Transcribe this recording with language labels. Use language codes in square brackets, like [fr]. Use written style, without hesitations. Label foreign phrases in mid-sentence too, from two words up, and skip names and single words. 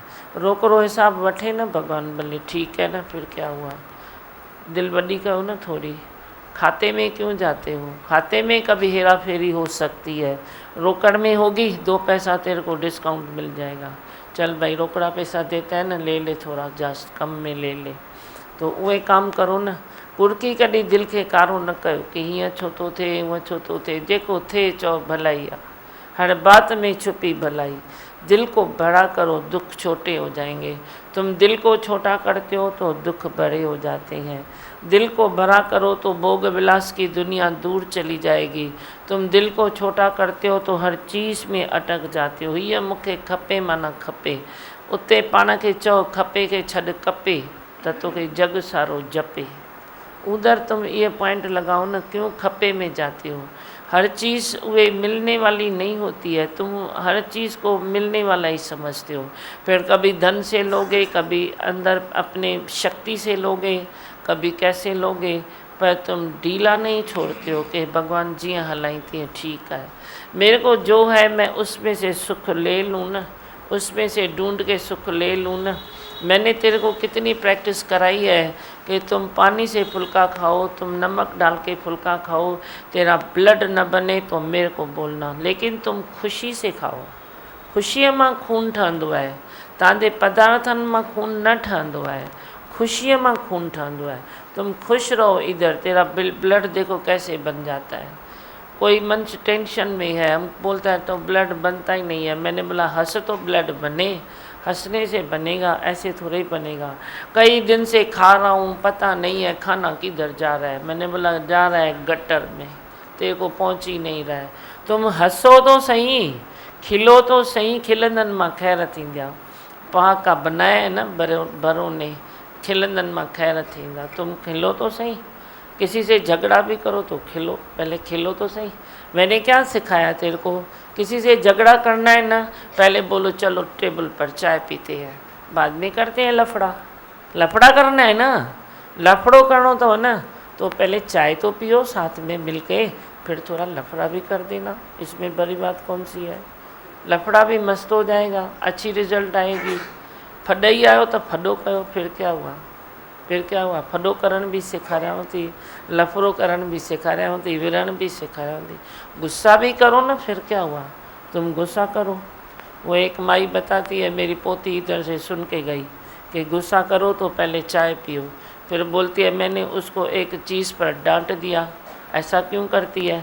[sd] रोकड़ो हिसाब वठे [hi] ना भगवान, भले ठीक है ना, फिर क्या हुआ, दिल बड़ी करो ना थोड़ी। खाते में क्यों जाते हो? खाते में कभी हेरा फेरी हो सकती है, रोकड़ में होगी, 2 पैसा तेरे को डिस्काउंट मिल जाएगा। चल भाई रोकड़ा पैसा देता है ना, ले ले, थोड़ा जास्त कम में ले ले, तो उहे काम करो ना। [sd] कुर्की कॾहिं दिल खे कारो न कयो कि हीअं छो थो थिए, हूअं छो थो थिए, जेको थिए चओ भलाई आहे, [hi] हर बात में छुपी भलाई। दिल को बड़ा करो, दुख छोटे हो जाएंगे। तुम दिल को छोटा करते हो तो दुख बड़े हो जाते हैं। दिल को बड़ा करो तो भोग विलास की दुनिया दूर चली जाएगी। तुम दिल को छोटा करते हो तो हर चीज़ में अटक जाते हो। [sd] हीअ मूंखे खपे माना खपे, उते पाण खे चओ खपे खे छॾ कपे त तोखे जग सारो जपे। [hi] उधर तुम ये पॉइंट लगाओ ना, क्यों खपे में जाते हो? हर चीज़ वे मिलने वाली नहीं होती है, तुम हर चीज़ को मिलने वाला ही समझते हो। फिर कभी धन से लोगे, कभी अंदर अपने शक्ति से लोगे, कभी कैसे लोगे, पर तुम ढीला नहीं छोड़ते हो कि भगवान जी हलाई थी ठीक है, मेरे को जो है मैं उसमें से सुख ले लूँ ना, उसमें से ढूंढ के सुख ले लूँ ना। मैंने तेरे को कितनी प्रैक्टिस कराई है कि तुम पानी से फुल्का खाओ, तुम नमक डाल के फुल्का खाओ, तेरा ब्लड न बने तो मेरे को बोलना, लेकिन तुम खुशी से खाओ। [sd] खुशीअ मां खून ठहंदो आहे, तव्हांजे पदार्थनि मां खून न ठहंदो आहे। खुशीअ मां खून ठहंदो आहे। [hi] तुम खुश रहो इधर, तेरा ब्लड देखो कैसे बन जाता है। कोई मनुष्य टेंशन में है, हम बोलता है तो ब्लड बनता ही नहीं है। मैंने बोला हंस तो ब्लड बने, हंसने से बनेगा, ऐसे थोड़े ही बनेगा। कई दिन से खा रहा हूँ, पता नहीं है खाना किधर जा रहा है। मैंने बोला जा रहा है गटर में, तेरे को पहुँच ही नहीं रहा है। तुम हंसो तो सही, खिलो तो सही, [sd] खिलंदन मां खैर थींदा। [hi] पहा का बनाया है ना बरों ने, [sd] खिलंदन मां खैर थींदा। [hi] तुम खिलो तो सही, किसी से झगड़ा भी करो तो खिलो, पहले खिलो तो सही। मैंने क्या सिखाया तेरे को? किसी से झगड़ा करना है ना, पहले बोलो चलो टेबल पर चाय पीते हैं, बाद में करते हैं लफड़ा। लफड़ा करना है ना, लफड़ो करना तो है ना, तो पहले चाय तो पियो साथ में मिल के, फिर थोड़ा लफड़ा भी कर देना। इसमें बड़ी बात कौन सी है? लफड़ा भी मस्त हो जाएगा, अच्छी रिजल्ट आएगी। [sd] फॾई आयो तो फॾो कयो, [hi] फिर क्या हुआ? फिर क्या हुआ? [sd] फॾो करण भी सिखारियांव थी, लफड़ो करण भी सिखारियांव थी, विरण भी सिखारियांव थी। [hi] गुस्सा भी करो ना, फिर क्या हुआ? तुम गुस्सा करो। वो एक माई बताती है, मेरी पोती इधर से सुन के गई कि गुस्सा करो तो पहले चाय पियो। फिर बोलती है मैंने उसको एक चीज़ पर डांट दिया, ऐसा क्यों करती है?